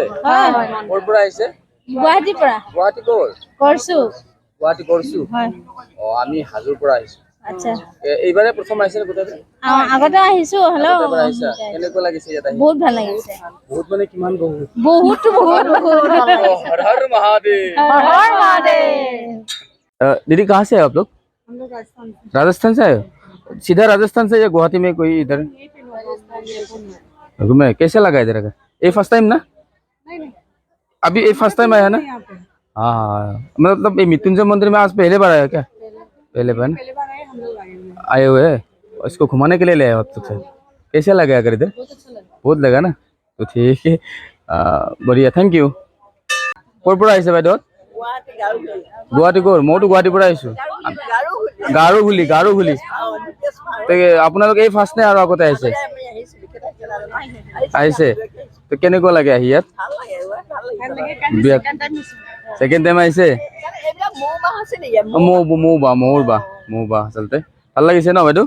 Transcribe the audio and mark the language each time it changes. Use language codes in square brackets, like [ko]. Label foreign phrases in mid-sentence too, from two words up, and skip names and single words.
[as] ক'ৰ পৰা আহিছে? গুৱাহাটীৰ পৰা। গুৱাহাটী ক'ৰ? কৰছো। গুৱাহাটী কৰছো? অঁ, আমি হাজোৰ পৰা আহিছোঁ। আচ্ছা, এইবাৰে প্ৰথম আহিছে গোটেই? আগতে আহিছো। হেল্ল', কেনেকুৱা লাগিছে ইয়াত আহি? বহুত ভাল লাগিছে। বহুত মানে কিমান? বহুত বহুত বহুত বহুত। [hi] हर हर महादेव। हर हर महादेव। दीदी कहाँ से है आप लोग? हम लोग राजस्थान से। राजस्थान से आए हो? सीधा राजस्थान से या गुवाहाटी में कोई इधर घूमे? कैसे लगा इधर का? ये [en] first time [hi] ना? नहीं, अभी ये [en] first time [hi] आया ना? हाँ हाँ, मतलब ये मृत्युंजय मंदिर में आज पहले बार आया क्या? पहले बार हम लोग आए हुए हैं। इसको घुमाने के लिए ले आए आप तो? कैसे लगा अगर इधर? बहुत लगा ना? तो ठीक है, बढ़िया, [en] thank you. [as] ক'ৰ পৰা আহিছে বাইদেউ? গুৱাহাটী ক'ৰ? মইতো গুৱাহাটীৰ পৰা আহিছোঁ। গাৰোগুলি। গাৰোগুলি। আপোনালোকে এই ফাৰ্ষ্ট নে আৰু আগতে আহিছে? আহিছে। তো কেনেকুৱা লাগে আহি ইয়াত? [en] second time [as] আহিছে? মোৰ বা আচলতে ভাল লাগিছে ন বাইদেউ?